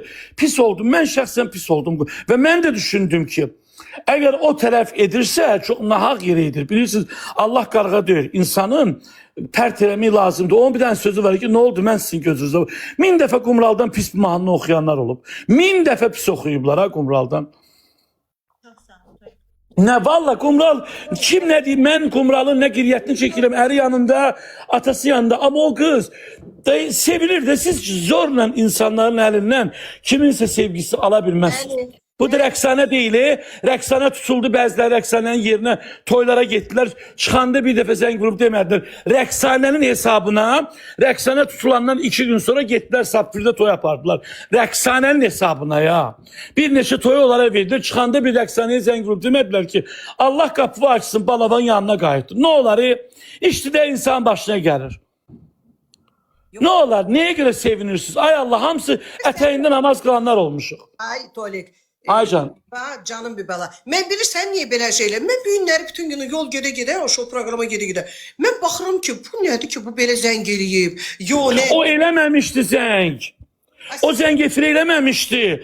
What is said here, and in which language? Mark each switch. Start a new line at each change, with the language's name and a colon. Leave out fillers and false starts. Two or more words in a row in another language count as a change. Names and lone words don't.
Azerbaijani: Pis oldum, mən şəxsən pis oldum. Və mən də düşündüm ki, əgər o tərəf edirsə, çox nahaq yeri edir. Bilirsiniz, Allah qarğa deyir, insanın pərt eləmək lazımdır. Onun bir dənə sözü var ki, nə oldu mən sizin gözünüzdə? 1000 dəfə Qumraldan pis bir mahnı oxuyanlar olub. 1000 dəfə pis oxuyublar ha Qumraldan.
Turkish: Ne valla Kumral kim ne diyeyim ben Kumral'ın ne giryetini çekirim eri yanında atası yanında ama o kız da sevilir de siz zorla insanların elinden kiminse sevgisi alabilmezsiniz. Yani,
Azerbaijani: Bu da rəqsanə deyil. Rəqsanə tutuldu, bəziləri rəqsanənin yerinə toylara getdilər. Çıxanda bir dəfə zəng vurub demədilər. Rəqsanənin hesabına, rəqsanə tutulandan 2 gün sonra getdilər Sapfirdə toy apardılar. Rəqsanənin hesabına ya. Bir neçə toy onlara verdiler. Çıxanda bir rəqsanəyə zəng vurub demədilər ki, Allah qapı açsın, balaban yanına qayıtdı.
Turkish: Ne olar? İşte de insan başına gəlir. Ne olar? Neye göre sevinirsiniz?
Azerbaijani: Ay Allah, hamısı ətəyindən namaz qılanlar olmuşuq. Ay Tolik. Ay can. Canım bir bala. Mən bilirsən niyə belə şeylər? Mən bu günləri bütün günü yol gedə-gedə, o şou proqrama gedə-gedə. Mən baxıram ki, bu nədir ki, bu belə zəng eləyib? Yo, nə? O eləməmişdi zəng. O zəng efir eləməmişdi.